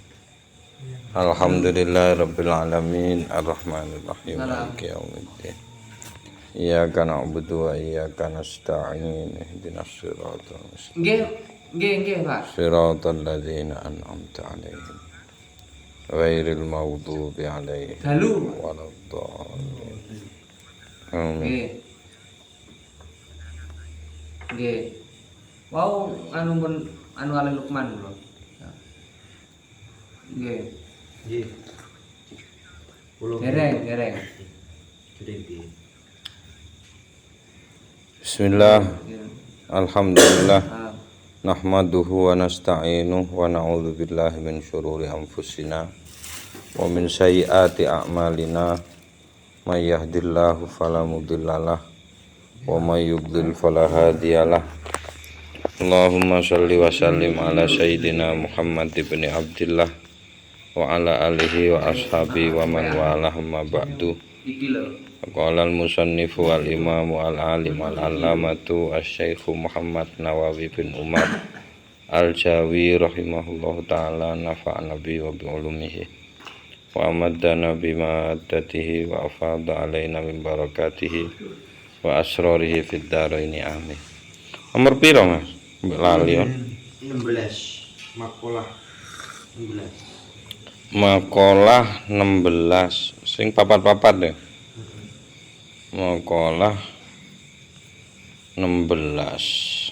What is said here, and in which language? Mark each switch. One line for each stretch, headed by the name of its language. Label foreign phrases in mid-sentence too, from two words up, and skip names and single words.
Arabic: الحمد لله رب العالمين الرحمن الرحيم مالك يوم الدين. إياك نعبد وإياك نستعين. اهدنا الصراط المستقيم.
Javanese: Nggih, Pak.
Arabic: صراط الذين أنعمت عليهم غير المغضوب عليهم ولا الضالين. Amin.
Javanese: Nggih. Wau anu Ale Lukman lho. Nggih. Nggih. Dereng.
Arabic: Bismillah. Alhamdulillah. نحمده ونستعينه ونعوذ بالله من شرور أنفسنا ومن سيئات أعمالنا. من يهده الله فلا مضل له ومن يضلل فلا هادي له. اللهم صل وسلم على سيدنا محمد بن عبد الله وعلى آله وأصحابه ومن والاه أما بعد.
Javanese: Iki lho.
Arabic: قال المصنف والإمام العالم العلامة الشيخ محمد نووي بن عمر الجاوي رحمه الله تعالى نفعنا به وبعلومه وأمدنا بمدده وأفاض علينا من بركاته وأسراره في الدارين آمين.
Javanese: Nomor piro Mas? Mbak lali 16 makalah 16 makalah 16 sing papat-papat deh. Makalah 16.